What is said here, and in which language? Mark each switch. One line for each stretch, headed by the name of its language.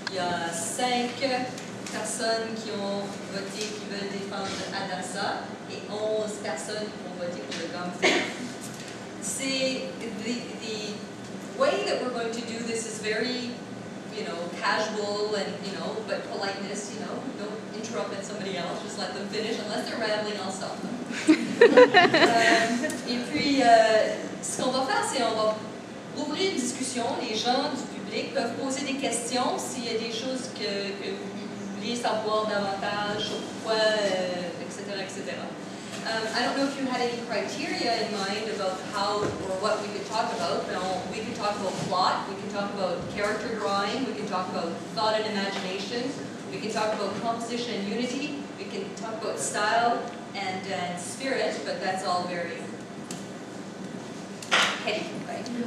French: a 5 personnes qui ont voté, qui veulent défendre Hadassah, et 11 personnes qui vont voter pour le gum thief.
English: C'est the way that we're going to do this is very, casual and, but politeness, don't interrupt somebody else, just let them finish. Unless they're rambling, I'll stop them.
French: Et puis, ce qu'on va faire, c'est on va ouvrir une discussion. Les gens du public peuvent poser des questions s'il y a des choses que vous vouliez savoir davantage sur pourquoi, etc., etc.
English: I don't know if you had any criteria in mind about how or what we could talk about. We could talk about plot, we can talk about character drawing, we can talk about thought and imagination, we can talk about composition and unity, we can talk about style and spirit, but that's all very heady, right?